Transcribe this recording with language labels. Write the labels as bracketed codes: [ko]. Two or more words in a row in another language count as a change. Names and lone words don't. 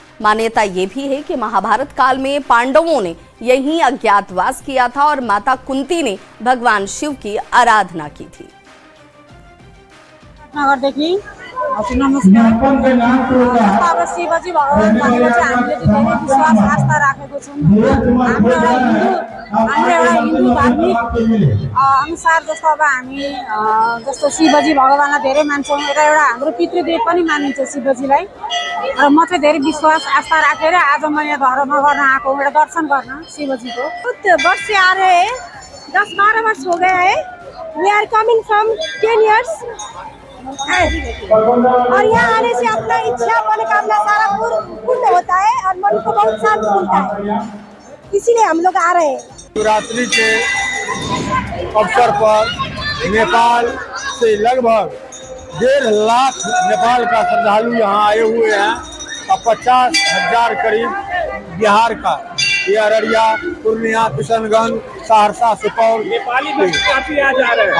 [hi] मान्यता ये भी है कि महाभारत काल में पांडवों ने यहीं अज्ञातवास किया था और माता कुंती ने भगवान शिव की आराधना की थी। [ne] अब शिवजी भगवान भनेर चाहिँ हामीले चाहिँ धेरै विश्वास आस्था राखेको छौँ। हाम्रो एउटा हिन्दू धार्मिक अनुसार जस्तो अब हामी जस्तो शिवजी भगवानलाई धेरै मान्छौँ, एउटा हाम्रो पितृदेव पनि मानिन्छ शिवजीलाई। र म चाहिँ धेरै विश्वास आस्था राखेर आज म यहाँ धर्म गर्न आएको, एउटा दर्शन गर्न शिवजी को। [hi] वर्ष से आ रहे हैं, 10-12 वर्ष हो गया है। [en] we are coming from 10 years [hi] और यहाँ आने से अपना इच्छा मनोकामना सारा पूर्ण होता है और मन को बहुत शांति मिलता है, इसीलिए हम लोग आ रहे हैं। शिवरात्रि के अवसर पर नेपाल से लगभग 1.5 लाख नेपाल का श्रद्धालु यहाँ आए हुए हैं और 50,000 करीब बिहार का, ये अररिया, पूर्णिया, किशनगंज, सहरसा, सुपौल नेपाली काफी आ जा रहे हैं।